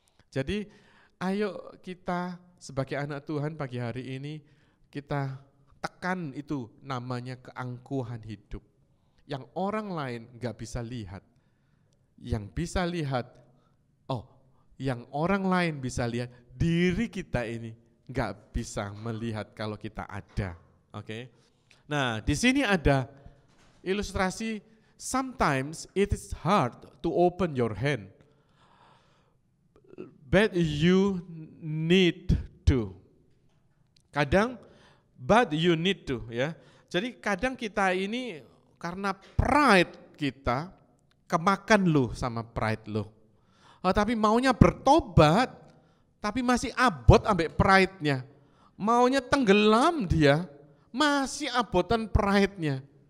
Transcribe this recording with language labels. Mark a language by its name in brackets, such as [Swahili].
[Indonesian] Jadi ayo kita sebagai anak Tuhan pagi hari ini, kita tekan itu namanya keangkuhan hidup. Yang orang lain gak bisa lihat, yang bisa lihat, yang orang lain bisa lihat, diri kita ini nggak bisa melihat kalau kita ada. Oke. Nah, di sini ada ilustrasi, [English] sometimes it is hard to open your hand, but you need to. But you need to, ya. [Indonesian] Jadi kadang kita ini karena pride kita kemakan lu sama pride lu. Tapi maunya bertobat, tapi masih [Javanese] abot ambek [Indonesian] pride-nya. Maunya tenggelam dia, masih [Javanese] abotan [Indonesian] pride-nya.